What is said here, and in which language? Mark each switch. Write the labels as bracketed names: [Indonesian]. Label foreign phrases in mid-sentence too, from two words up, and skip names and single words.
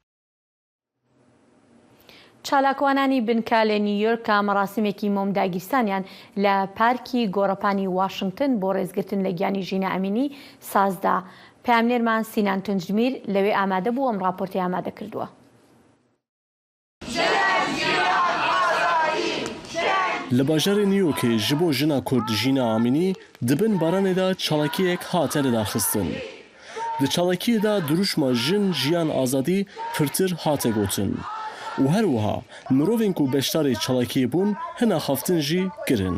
[Central Kurdish] چالاکوانانی بنکە لە نیویۆرک کە مەراسمێکی مۆمداگیرستانیان لە پارکی گۆڕەپانی واشنگتن بۆ ڕێزگرتن لە گیانی ژینە ئەمینی سازدا. پامنێرمان سینان تونجمیر لەوێ ئامادە بوو ئەم راپۆرتی ئامادە کردووە. [Kurdish] لە باژارێ نیویۆرکê ji bo jina Kurd Jîna Amînî dibin baranê de çalakiyek hate lidarxistin. Di çalakiyê de duruşma jin jiyan azadî pirtir hate gotin. û her wiha mirovên ku beşdarê çalakiyê bûn hina xaftin jî kirin.